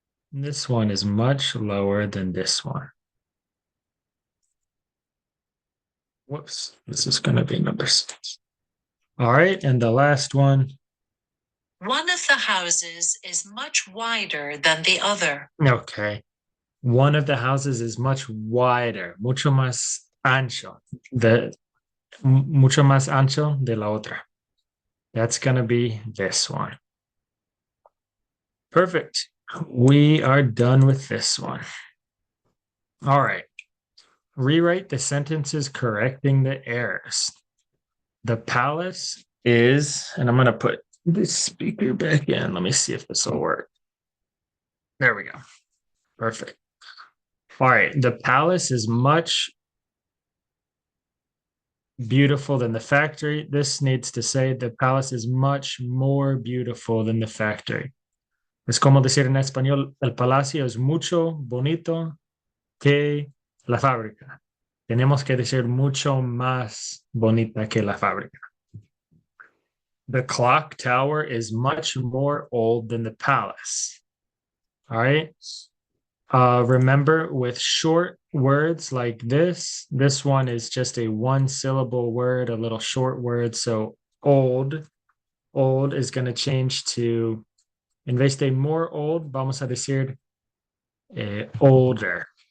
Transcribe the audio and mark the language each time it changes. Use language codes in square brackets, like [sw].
[en] This one is much lower than this one. Whoops, this is going to be number 6. All right, and the last one. One of the houses is much wider than the other. Okay. [es] One of the houses is much wider, mucho más ancho, mucho más ancho de la otra. [en] That's going to be this one. Perfect. We are done with this one. All right. Rewrite the sentences correcting the errors. The palace is, and I'm going to put this speaker back in. Let me see if this will work. There we go. Perfect. All right. The palace is much beautiful than the factory. This needs to say the palace is much more beautiful than the factory. [es] Es como decir en español, el palacio es mucho bonito que la fábrica. Tenemos que decir mucho más bonita que la fábrica. [en] The clock tower is much more old than the palace. All right. Remember, with short words like this one is just a 1-syllable word, a little short word. So old is going to change to, [es] en vez de [en] more old, [es] vamos a decir [en] older.